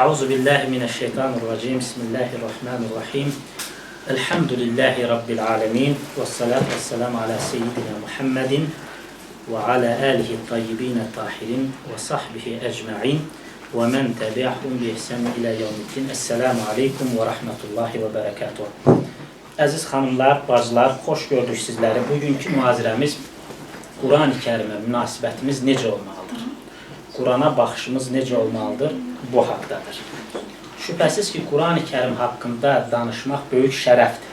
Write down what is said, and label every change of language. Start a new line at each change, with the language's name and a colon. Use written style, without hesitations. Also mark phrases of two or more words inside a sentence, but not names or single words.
Arabic: أعوذ بالله من الشيطان الرجيم. بسم الله الرحمن الرحيم. الحمد لله رب العالمين. والصلاة والسلام على سيدنا محمد وعلى آله الطيبين الطاهرين وصحبه أجمعين ومن تبعهم بإحسان إلى يوم الدين. السلام عليكم ورحمة الله وبركاته.
Azerbaijani: Əziz xanımlar, bacılar, xoş gördük sizləri. Bugünkü mühazirəmiz Quran-ı Kərimə münasibətimiz necə olmalıdır? Qurana baxışımız necə olmalıdır? Bu haqdadır. Şübhəsiz ki, Quran-ı Kərim haqqında danışmaq böyük şərəfdir.